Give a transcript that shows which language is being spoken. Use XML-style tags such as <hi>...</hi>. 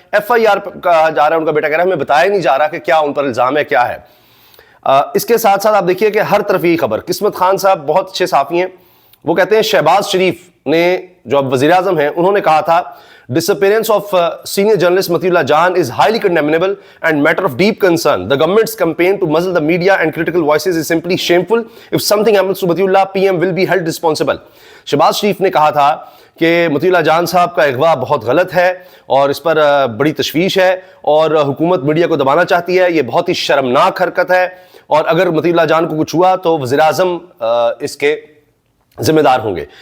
<hi>FIR कहा जा रहा है, उनका बेटा कह रहा है हमें बताया नहीं जा रहा कि क्या उन पर इल्जाम है, क्या है। इसके साथ साथ आप देखिए कि हर तरफ यही खबर। किस्मत खान साहब बहुत अच्छे साफी हैं, वो कहते हैं शहबाज शरीफ ने, जो अब वजीर आजम हैं, उन्होंने कहा था</hi> <en>disappearance of senior journalist Matiullah Jan is highly condemnable and matter of deep concern. The government's campaign to muzzle the media and critical voices is simply shameful. If something happens to Matiullah, PM will be held responsible.</en> <hi>Shahbaz शरीफ ने कहा था कि मतीउल्लाह जान साहब का अगवा बहुत गलत है और इस पर बड़ी तशवीश है और हुकूमत मीडिया को दबाना चाहती है। ये बहुत ही शर्मनाक हरकत है और अगर मतीउल्लाह जान को कुछ हुआ तो वज़ीर आज़म इसके जिम्मेदार होंगे।</hi>